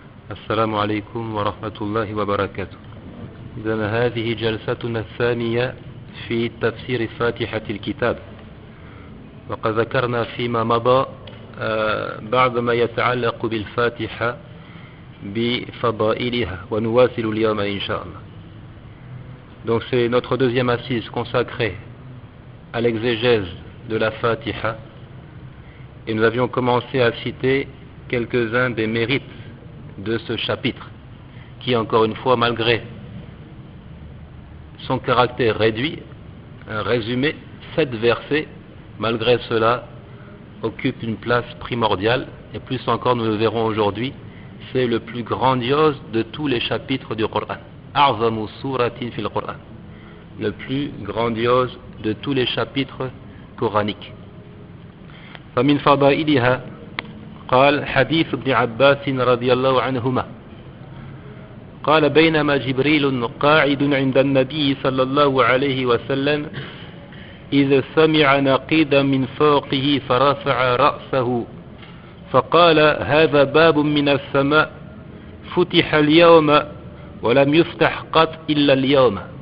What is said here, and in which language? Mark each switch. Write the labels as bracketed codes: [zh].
[ar] السلام عليكم ورحمة الله وبركاته. إذن هذه جلستنا الثانية في تفسير فاتحة الكتاب، وقد ذكرنا فيما مضى بعض ما يتعلق بالفاتحة بفضائلها ونواصل اليوم إن شاء الله. [fr] Donc c'est notre deuxième assise consacrée à l'exégèse de la Fatiha, et nous avions commencé à citer quelques-uns des mérites de ce chapitre qui, encore une fois, malgré son caractère réduit, un résumé, 7 versets, malgré cela occupe une place primordiale, et plus encore nous le verrons aujourd'hui, c'est le plus grandiose de tous les chapitres du Coran. [ar] أعظم سورة في القرآن, [fr] le plus grandiose de tous les chapitres coraniques. [ar] فمن فضائلها قال حديث ابن عباس رضي الله عنهما قال بينما جبريل قاعد عند النبي صلى الله عليه وسلم إذ سمع نقيدا من فوقه فرفع رأسه فقال هذا باب من السماء فتح اليوم ولم يفتح قط إلا اليوم